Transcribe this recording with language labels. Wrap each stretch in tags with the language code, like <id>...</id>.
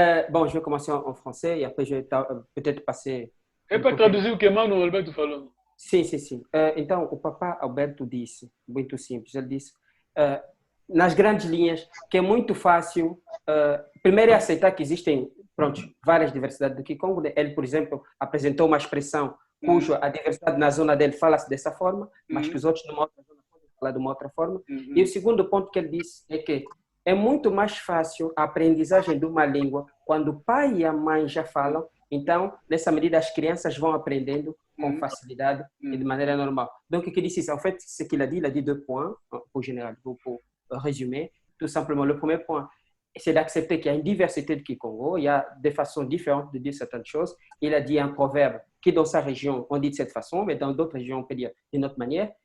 <fr>Bon, je vais commencer en français et après je vais peut-être passer...</fr> <pt>É para traduzir o que mano Alberto falou. Sim. Então, o papá Alberto disse, muito simples, ele disse, nas grandes linhas, que é muito fácil, primeiro é aceitar que existem, várias diversidades do Kikongo. Ele, por exemplo, apresentou uma expressão cuja a diversidade na zona dele fala-se dessa forma, mas que os outros numa outra zona podem falar de uma outra forma. E o segundo ponto que ele disse é que é muito mais fácil a aprendizagem de uma língua quando o pai e a mãe já falam. Então, nessa medida, as crianças</pt> <fr>vont apprendre</fr> <pt>com facilidade</pt> <fr>et de manière normale. Donc, il dit, en fait, ce qu'il a dit 2 points, pour résumer. Tout simplement, le premier point, c'est d'accepter qu'il y a une diversité de Kikongo. Il y a des façons différentes de dire certaines choses. Il a dit un proverbe qui, dans sa région, on dit de cette façon, mais dans d'autres régions, on peut dire d'une autre manière.</fr>